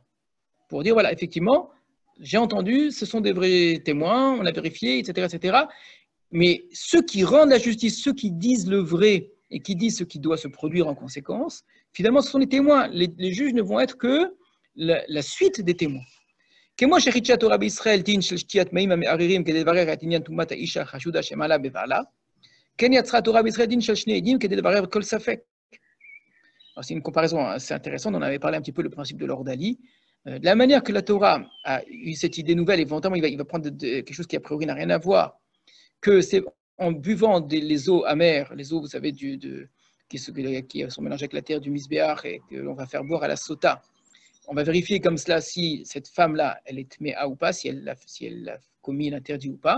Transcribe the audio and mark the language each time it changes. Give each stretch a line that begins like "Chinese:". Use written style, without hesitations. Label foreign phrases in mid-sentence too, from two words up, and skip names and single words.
French: Pour dire, voilà, effectivement, j'ai entendu, ce sont des vrais témoins, on a vérifié, etc., etc. Mais ceux qui rendent la justice, ceux qui disent le vrai et qui disent ce qui doit se produire en conséquence, finalement, ce sont les témoins. Les juges ne vont être que la suite des témoins.
Hebrew: כמו שחידשה התורה בישראל דין של שתיית מים המערערים כדי לברר את עניין טומאת האישה החשודה שמעלה בבעלה, כן יצרה התורה בישראל דין של שני עדים כדי לברר כל ספק.
French: C'est une comparaison assez intéressante, on avait parlé un petit peu le principe de l'ordalie. De la manière que la Torah a eu cette idée nouvelle, éventuellement il va prendre quelque chose qui a priori n'a rien à voir, que c'est en buvant les eaux amères, les eaux, vous savez, qui sont mélangées avec la terre du misbéach et que l'on va faire boire à la sota, on va vérifier comme cela si cette femme-là, elle est tméa ou pas, si elle a commis l'interdit ou pas.